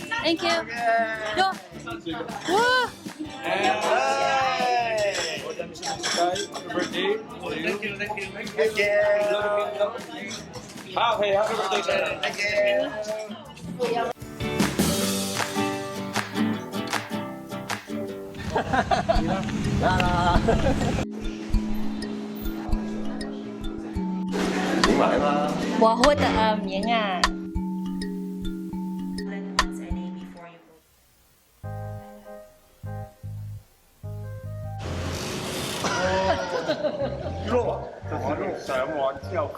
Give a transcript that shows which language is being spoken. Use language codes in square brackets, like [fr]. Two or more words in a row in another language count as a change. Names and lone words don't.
[en] Thank you。 [yue] 喲，哇！ [en] Thank you. Happy birthday, sir. Thank you. [yue] 點埋啦？哇，好核突啊，唔影啊！肉啊，就是上岸之後